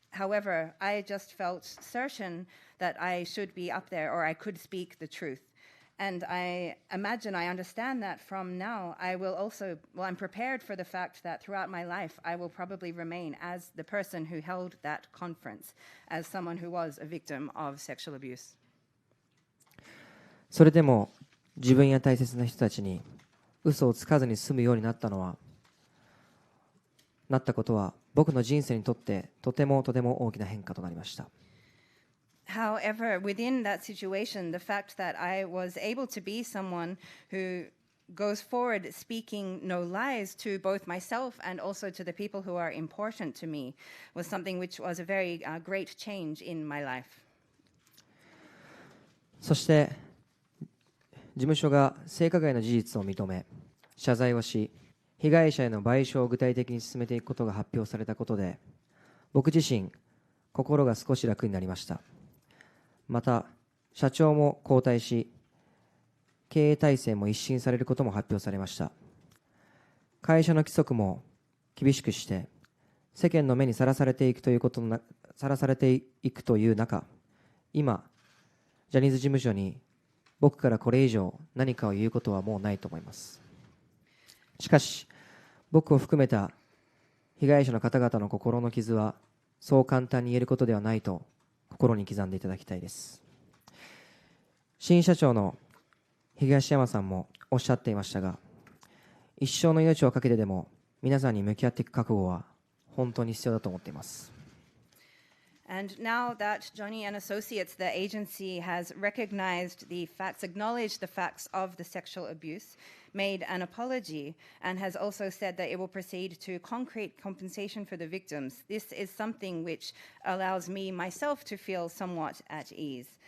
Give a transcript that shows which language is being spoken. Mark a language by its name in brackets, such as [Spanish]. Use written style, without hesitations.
[English] However, I just felt certain that I should be up there or I could speak the truth. And I imagine, I understand that from now, I will also, well, I'm prepared for the fact that throughout my life, I will probably remain as the person who held that conference, as someone who was a victim of sexual abuse. [Japanese] それでも自分や大切な人たちに嘘をつかずに済むようになったことは僕の人生にとってとても大きな変化となりました。 [English] However, within that situation, the fact that I was able to be someone who goes forward speaking no lies to both myself and also to the people who are important to me was something which was a very great change in my life. [Japanese] そして事務所が性加害の事実を認め謝罪をし、被害者への賠償を具体的に進めていくことが発表されたことで、僕自身心が少し楽になりました。また社長も交代し、経営体制も一新されることも発表されました。会社の規則も厳しくして世間の目にさらされていくという中、今ジャニーズ事務所に僕からこれ以上何かを言うことはもうないと思います。しかし僕を含めた被害者の方々の心の傷はそう簡単に言えることではないと心に刻んでいただきたいです。新社長の東山さんもおっしゃっていましたが、一生の命をかけてでも皆さんに向き合っていく覚悟は本当に必要だと思っています。 [English] And now that Johnny and Associates, the agency, has recognized the facts, acknowledged the facts of the sexual abuse, made an apology, and has also said that it will proceed to concrete compensation for the victims, this is something which allows me, myself, to feel somewhat at ease.